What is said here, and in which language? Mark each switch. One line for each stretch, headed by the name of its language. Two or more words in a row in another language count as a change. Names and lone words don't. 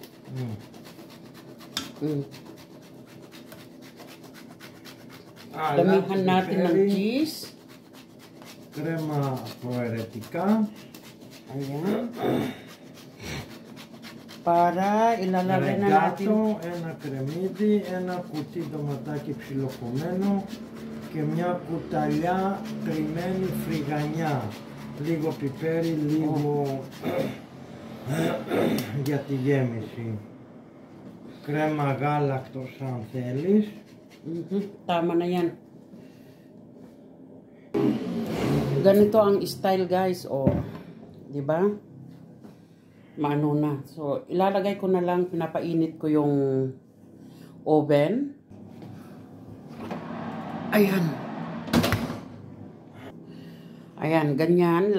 Filipino: Damihan natin ng cheese. Crema proeretica. Ayan. Para ilalagay na natin.
Greek: Ένα κρεμμύδι, ένα κουτί ντοματάκι ψιλοκομμένο και μια κουταλιά κρυμμένη φρυγανιά. Λίγο πιπέρι, λίγο για τη γέμιση. Κρέμα γάλακτος αν θέλεις.
Filipino: Tama na yan. Ganito ang style guys, oh. 'Di ba? Maano na. So, ilalagay ko na lang, pinapainit ko yung oven. Ayan. Ayan, ganyan.